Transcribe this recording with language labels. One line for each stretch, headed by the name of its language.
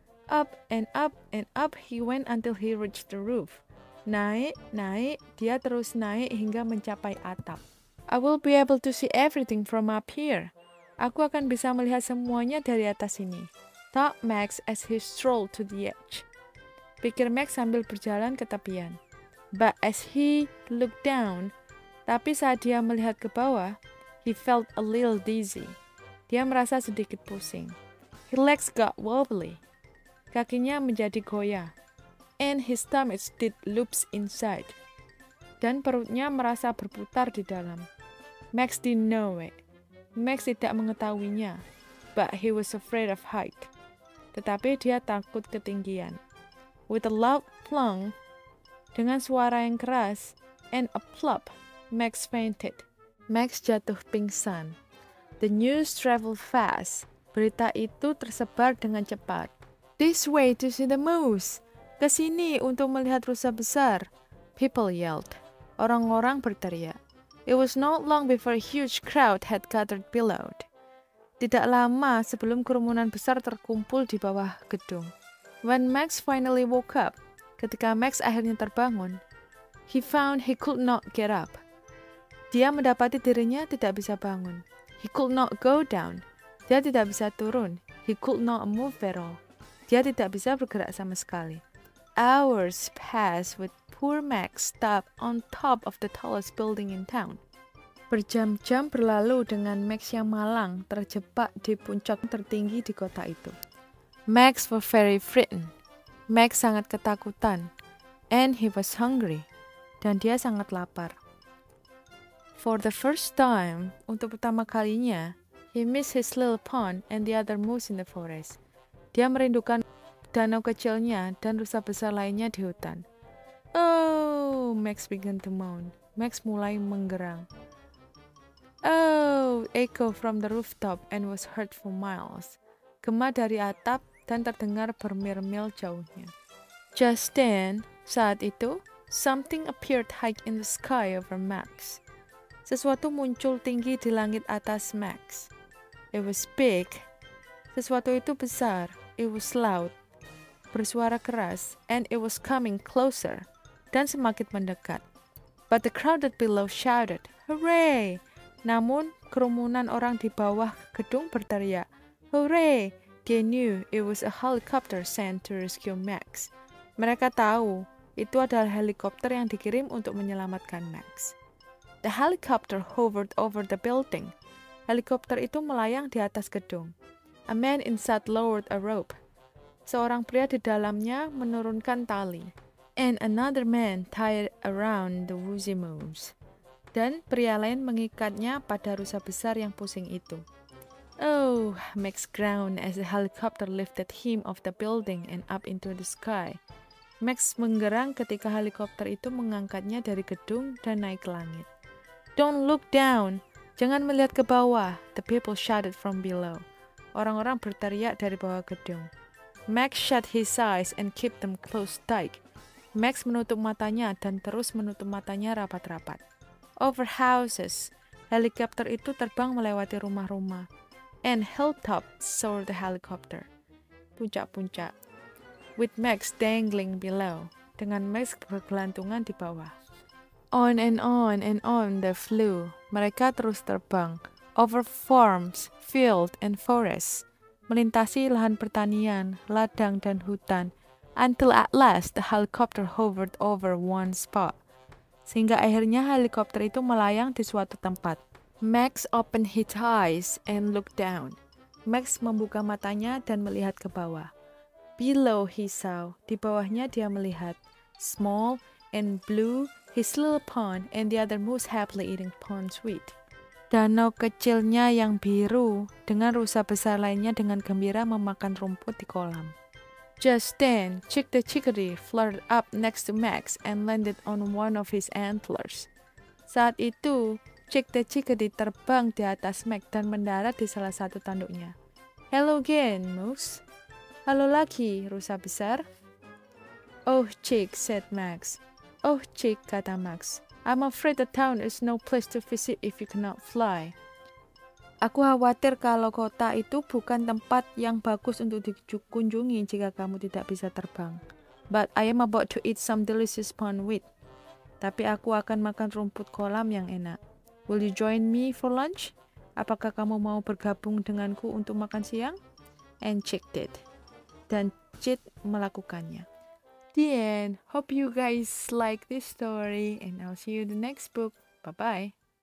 English: Up and up he went until he reached the roof.
Indonesian: Naik, dia terus naik hingga mencapai atap.
English: I will be able to see everything from up here.
Indonesian: Aku akan bisa melihat semuanya dari atas sini,
English: thought Max as he strolled to the edge.
Indonesian: Pikir Max sambil berjalan ke tepian.
English: But as he looked down,
Indonesian: tapi saat dia melihat ke bawah,
English: he felt a little dizzy.
Indonesian: Dia merasa sedikit pusing.
English: His legs got wobbly.
Indonesian: Kakinya menjadi goyah.
English: And his stomach did loops inside.
Indonesian: Dan perutnya merasa berputar di dalam.
English: Max didn't know it.
Indonesian: Max tidak mengetahuinya.
English: But he was afraid of height.
Indonesian: Tetapi dia takut ketinggian.
English: With a loud plunk,
Indonesian: dengan suara yang keras,
English: and a plop, Max fainted.
Indonesian: Max jatuh pingsan.
English: The news traveled fast.
Indonesian: Berita itu tersebar dengan cepat.
English: This way to see the moose.
Indonesian: Kesini untuk melihat rusa besar.
English: People yelled.
Indonesian: Orang-orang berteriak.
English: It was not long before a huge crowd had gathered below.
Indonesian: Tidak lama sebelum kerumunan besar terkumpul di bawah gedung.
English: When Max finally woke up,
Indonesian: ketika Max akhirnya terbangun,
English: he found he could not get up.
Indonesian: Dia mendapati dirinya tidak bisa bangun.
English: He could not go down.
Indonesian: Dia tidak bisa turun.
English: He could not move at all.
Indonesian: Dia tidak bisa bergerak sama sekali.
English: Hours passed with poor Max stuck on top of the tallest building in town.
Indonesian: Berjam-jam berlalu dengan Max yang malang terjebak di puncak tertinggi di kota itu.
English: Max was very frightened.
Indonesian: Max sangat ketakutan.
English: And he was hungry.
Indonesian: Dan dia sangat lapar.
English: For the first time,
Indonesian: untuk pertama kalinya,
English: he missed his little pond and the other moose in the forest.
Indonesian: Dia merindukan danau kecilnya dan rusa besar lainnya di hutan.
English: Oh, Max began to moan.
Indonesian: Max mulai menggerang.
English: Oh, echo from the rooftop and was heard for miles.
Indonesian: Gema dari atap dan terdengar bermil-mil jauhnya.
English: Just then,
Indonesian: saat itu,
English: something appeared high in the sky over Max.
Indonesian: Sesuatu muncul tinggi di langit atas Max.
English: It was big.
Indonesian: Sesuatu itu besar.
English: It was loud.
Indonesian: Bersuara keras.
English: And it was coming closer.
Indonesian: Dan semakin mendekat.
English: But the crowd below shouted,
Indonesian: "Hooray!" Namun, kerumunan orang di bawah gedung berteriak, "Hooray!"
English: They knew it was a helicopter sent to rescue Max.
Indonesian: Mereka tahu itu adalah helikopter yang dikirim untuk menyelamatkan Max.
English: The helicopter hovered over the building.
Indonesian: Helikopter itu melayang di atas gedung.
English: A man inside lowered a rope.
Indonesian: Seorang pria di dalamnya menurunkan tali.
English: And another man tied around the woozy moose.
Indonesian: Dan pria lain mengikatnya pada rusa besar yang pusing itu.
English: Oh, Max groaned as the helicopter lifted him off the building and up into the sky.
Indonesian: Max menggerang ketika helikopter itu mengangkatnya dari gedung dan naik ke langit.
English: Don't look down.
Indonesian: Jangan melihat ke bawah.
English: The people shouted from below.
Indonesian: Orang-orang berteriak dari bawah gedung.
English: Max shut his eyes and kept them closed tight.
Indonesian: Max menutup matanya dan terus menutup matanya rapat-rapat.
English: Over houses.
Indonesian: Helikopter itu terbang melewati rumah-rumah.
English: And hilltops soared the helicopter. Puncak-puncak. With Max dangling below.
Indonesian: Dengan Max bergelantungan di bawah.
English: On and on they flew.
Indonesian: Mereka terus terbang.
English: Over farms, fields, and forests.
Indonesian: Melintasi lahan pertanian, ladang, dan hutan.
English: Until at last the helicopter hovered over one spot.
Indonesian: Sehingga akhirnya helikopter itu melayang di suatu tempat.
English: Max opened his eyes and looked down.
Indonesian: Max membuka matanya dan melihat ke bawah.
English: Below he saw,
Indonesian: di bawahnya dia melihat.
English: Small and blue, his little pond and the other moose happily eating pond sweet.
Indonesian: Danau kecilnya yang biru dengan rusa besar lainnya dengan gembira memakan rumput di kolam.
English: Just then, Chick the Chickadee fluttered up next to Max and landed on one of his antlers.
Indonesian: Saat itu, Chick the Chickadee terbang di atas Max dan mendarat di salah satu tanduknya.
English: Hello again, Moose.
Indonesian: Halo lagi, rusa besar.
English: Oh, Chick, said Max. Oh, Chick,
Indonesian: kata Max.
English: I'm afraid the town is no place to visit if you cannot fly.
Indonesian: Aku khawatir kalau kota itu bukan tempat yang bagus untuk dikunjungi jika kamu tidak bisa terbang.
English: But I am about to eat some delicious pond wheat.
Indonesian: Tapi aku akan makan rumput kolam yang enak.
English: Will you join me for lunch?
Indonesian: Apakah kamu mau bergabung denganku untuk makan siang?
English: And Chick did.
Indonesian: Dan Chick melakukannya.
English: The end. Hope you guys like this story and I'll see you in the next book. Bye-bye.